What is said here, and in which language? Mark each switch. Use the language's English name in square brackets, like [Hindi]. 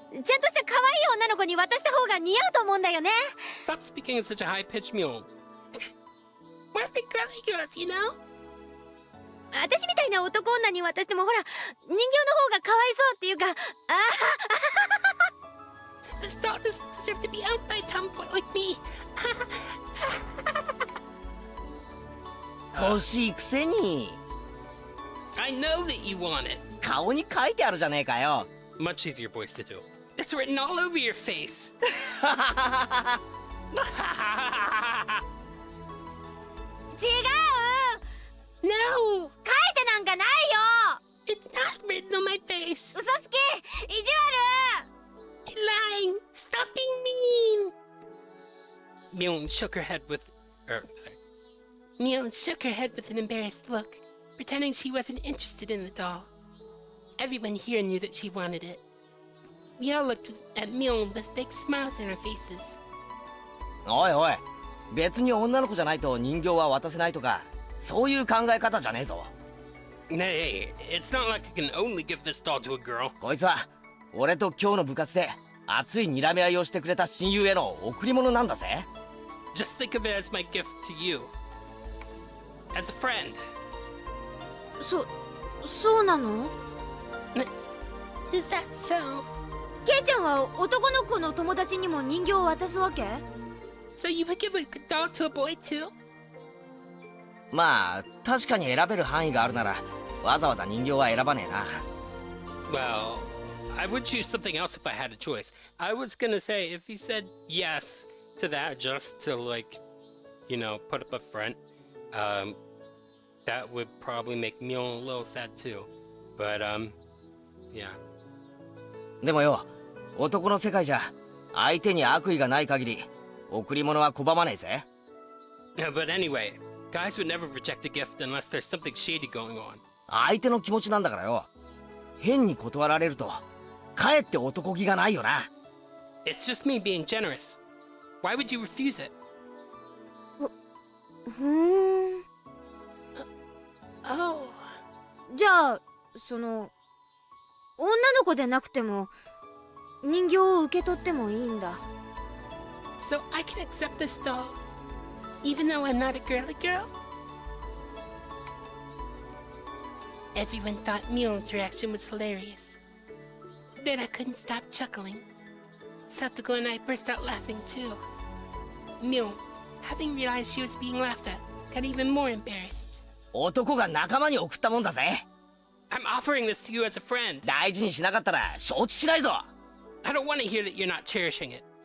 [Japanese] ちゃんとした可愛い女の子に渡した方が似合うと思うんだよね。 [English] Stop speaking in such a high-pitched mule. We're the girly girls, you know? [Japanese] 私みたいな男女に渡してもほら、人形の方がかわいそうっていうか、 [English] This doll doesn't deserve to be owned by a tomboy like me. [Japanese] 欲しいくせに [English] I know that you want it. [Japanese] 顔に書いてあるじゃねえかよ。 [English] Much easier voice to do. It's written all over your face. [Japanese] 違う [English] No! [Japanese] 書いてなんかないよ [English] It's not written on my face. [Japanese] 嘘つき意地悪 [English] You're lying. Stop being mean. Mion shook her head with... sorry. Mion shook her head with an embarrassed look, pretending she wasn't interested in the doll. Everyone here knew that she wanted it. We all looked at Mion with big smiles on our faces. [Japanese] おいおい、別に女の子じゃないと人形は渡せないとか、そういう考え方じゃねえぞ。 [English] Nay, it's not like I can only give this doll to a girl. [Japanese] こいつは俺と今日の部活で熱い睨み合いをしてくれた親友への贈り物なんだぜ。 [English] Just think of it as my gift to you. As a friend. [Japanese] そうなの [English] Is that so? [Japanese] ケイちゃんは男の子の友達にも人形を渡すわけ [English] So you would give a doll to a boy too? [Japanese] まあ確かに選べる範囲があるならわざわざ人形は選ばねえな。 [English] Well, I would choose something else if I had a choice. I was gonna say if he said yes to that just to like, you know, put up a front, that would probably make Mion a little sad too. But yeah. [Japanese] でもよ、男の世界じゃ相手に悪意がない限り贈り物は拒まねえぜ。 [English] But anyway, guys would never reject a gift unless there's something shady going on. [Japanese] 相手の気持ちなんだからよ。変に断られるとかえって男気がないよな。 [English] It's just me being generous. Why would you refuse it? [Japanese] ふーん [English] Oh. [Japanese] じゃあ女の子でなくても人形を受け取ってもいいんだ [English] So I can accept this doll, even though I'm not a girly girl? Everyone thought Mion's reaction was hilarious. Then I couldn't stop chuckling. Satogo and I burst out laughing too. Mion, having realized she was being laughed at, got even more embarrassed. [Japanese] 男が仲間に送ったもんだぜ。 [English] I'm offering this to you as a friend. [Japanese] 大事にしなかったら承知しないぞ。 [English] I don't want to hear that you're not cherishing it.